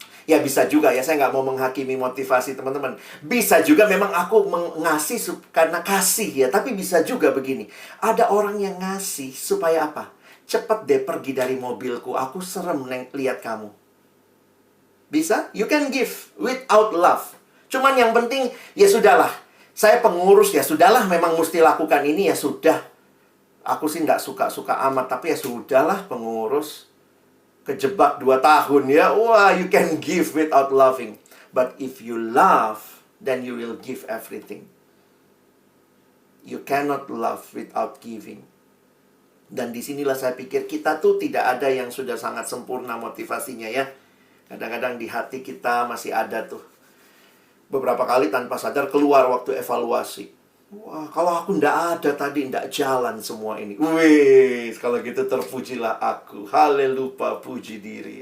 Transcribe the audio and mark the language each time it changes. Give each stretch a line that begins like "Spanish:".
Indonesian: Ya bisa juga ya, saya nggak mau menghakimi motivasi teman-teman. Bisa juga memang aku ngasih karena kasih ya. Tapi bisa juga begini. Ada orang yang ngasih supaya apa? Cepet deh pergi dari mobilku, aku serem lihat kamu. Bisa?
English: You can give without love.
Indonesian: Cuman yang penting, ya sudahlah. Saya pengurus, ya sudahlah memang mesti lakukan ini, ya sudah. Aku sih nggak suka-suka amat, tapi ya sudahlah pengurus. Kejebak 2 tahun ya.
English: Wah, you can give without loving. But if you love, then you will give everything. You cannot love without giving.
Indonesian: Dan disinilah saya pikir kita tuh tidak ada yang sudah sangat sempurna motivasinya ya. Kadang-kadang di hati kita masih ada tuh. Beberapa kali tanpa sadar keluar waktu evaluasi. Wah, kalau aku ndak ada tadi, ndak jalan semua ini. Wih, kalau gitu terpujilah aku. Haleluya, puji diri.